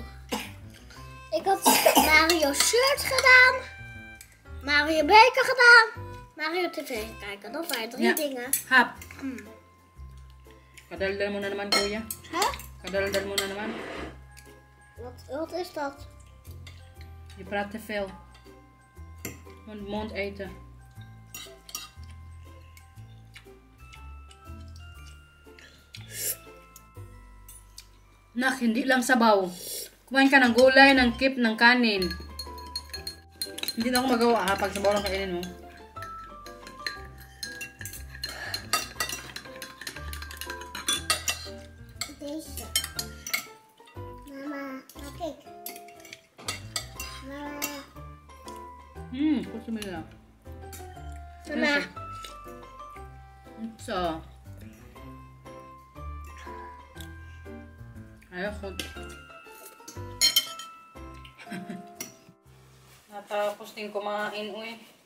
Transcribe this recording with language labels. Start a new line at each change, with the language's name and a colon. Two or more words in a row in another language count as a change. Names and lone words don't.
Dutch: Ik had Mario shirt gedaan. Mario beker gedaan. Mario TV kijken. Dat waren 3 Ja. dingen. Hap.
Filipino: Kadaldal mo na naman, kuya. Huh? Kadaldal mo na naman.
Dutch: Wat is dat? Je praat te veel. Mond eten.
Filipino: Nak, hindi lang sabaw. Kumain ka ng gulay, ng kip, ng kanin. Hindi na ako magawa ha, pag sabaw lang kainin mo.
Dutch: Deze. Mama, kijk. Mama.
Filipino: Gusto mo nila.
Dutch: Mama.
Filipino: So. Ayaw ko. Natapos din kumain, uy.